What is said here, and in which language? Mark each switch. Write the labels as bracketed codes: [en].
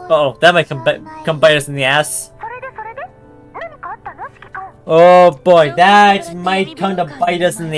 [en] Uh-oh, that might come bite us in the ass. [ja] それで何かあったの指揮官？ [en] Oh boy, that might come to bite us in the